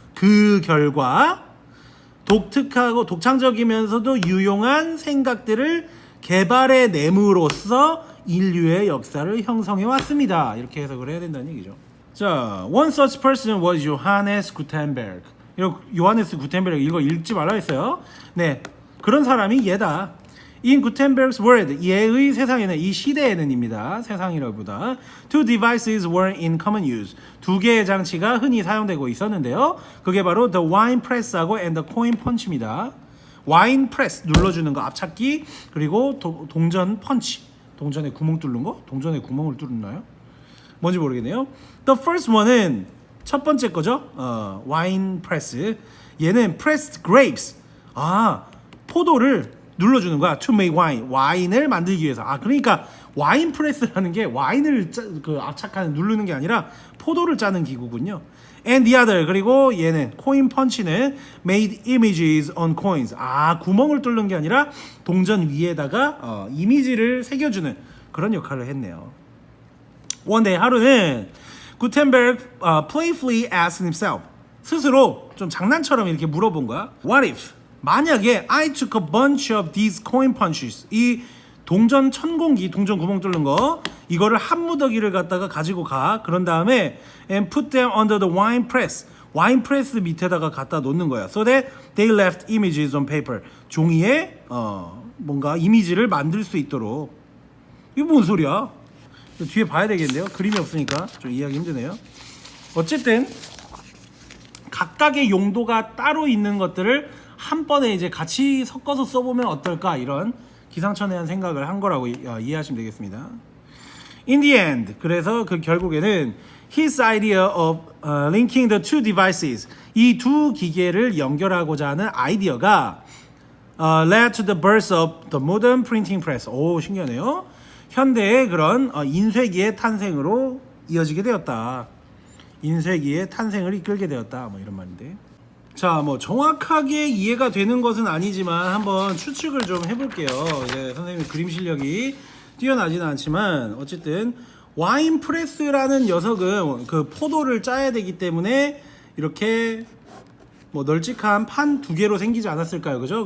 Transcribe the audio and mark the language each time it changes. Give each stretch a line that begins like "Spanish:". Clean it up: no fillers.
Korean: 그 결과 독특하고 독창적이면서도 유용한 생각들을 개발해냄으로써 인류의 역사를 형성해 왔습니다. 이렇게 해석을 해야 된다는 얘기죠. 자,
English: one such person was Johannes Gutenberg.
Korean: 요하네스 구텐베르그, 이거 읽지 말라 했어요. 네, 그런 사람이 얘다.
English: In Gutenberg's world,
Korean: 얘의 세상에는, 이 시대에는입니다. 세상이라기보다
English: two devices were in common use.
Korean: 두 개의 장치가 흔히 사용되고 있었는데요. 그게 바로
English: the wine press
Korean: 하고
English: and the coin punch
Korean: 입니다. 와인 프레스 눌러주는 거, 앞찾기, 그리고 동전 펀치, 동전에 구멍 뚫는 거, 동전에 구멍을 뚫나요? 뭔지 모르겠네요.
English: The first one은
Korean: 첫 번째 거죠. 와인 프레스. 얘는
English: pressed grapes.
Korean: 포도를 눌러주는 거야.
English: To make wine.
Korean: 와인을 만들기 위해서. 그러니까 와인 프레스라는 게 와인을 압착하는, 누르는 게 아니라 포도를 짜는 기구군요.
English: And the other,
Korean: 그리고 얘는 코인 펀치는
English: made images on coins.
Korean: 구멍을 뚫는 게 아니라 동전 위에다가 이미지를 새겨주는 그런 역할을 했네요.
English: One day,
Korean: 하루는 구텐베르그
English: playfully asked himself,
Korean: 스스로 좀 장난처럼 이렇게 물어본 거야.
English: What if,
Korean: 만약에
English: I took a bunch of these coin punches,
Korean: 이 동전 천공기, 동전 구멍 뚫는 거, 이거를 한 무더기를 갖다가 가지고 가. 그런 다음에
English: and put them under the wine press,
Korean: 와인 프레스 밑에다가 갖다 놓는 거야.
English: So that they left images on paper,
Korean: 종이에 뭔가 이미지를 만들 수 있도록. 이거 뭔 소리야? 뒤에 봐야 되겠는데요. 그림이 없으니까 좀 이해하기 힘드네요. 어쨌든 각각의 용도가 따로 있는 것들을 한 번에 이제 같이 섞어서 써보면 어떨까, 이런 기상천외한 생각을 한 거라고 이해하시면 되겠습니다.
English: In the end,
Korean: 그래서 그 결국에는
English: his idea of linking the two devices,
Korean: 이 두 기계를 연결하고자 하는 아이디어가
English: led to the birth of the modern printing press.
Korean: 오, 신기하네요. 현대의 그런 인쇄기의 탄생으로 이어지게 되었다. 인쇄기의 탄생을 이끌게 되었다. 뭐 이런 말인데. 자, 뭐 정확하게 이해가 되는 것은 아니지만 한번 추측을 좀 해볼게요. 이제 선생님 그림 실력이 뛰어나지는 않지만 어쨌든 와인 프레스라는 녀석은 그 포도를 짜야 되기 때문에 이렇게 뭐 널찍한 판 두 개로 생기지 않았을까요? 그죠?